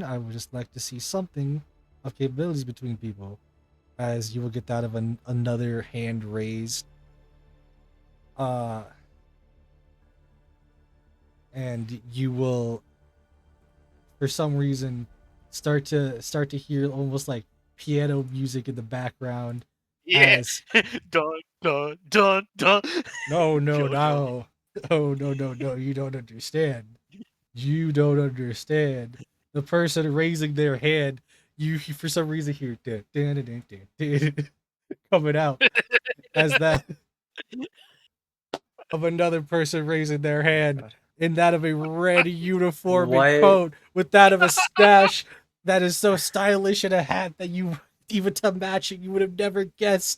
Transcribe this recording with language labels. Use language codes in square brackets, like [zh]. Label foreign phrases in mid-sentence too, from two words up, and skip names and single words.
[en] I would just like to see something of capabilities between people, as you will get that of another hand raised. And you will, for some reason, start to hear almost like piano music in the background. Yeah. As Dun dun dun dun. no, no, Jojo. no, oh no, no, no, you don't understand. You don't understand. The person raising their hand, you for some reason hear dun, dun, dun, dun, dun, dun, coming out as that of another person raising their hand, God. in that of a red uniform and What? coat, with that of a stash that is so stylish, and a hat that you, even to match it, you would have never guessed.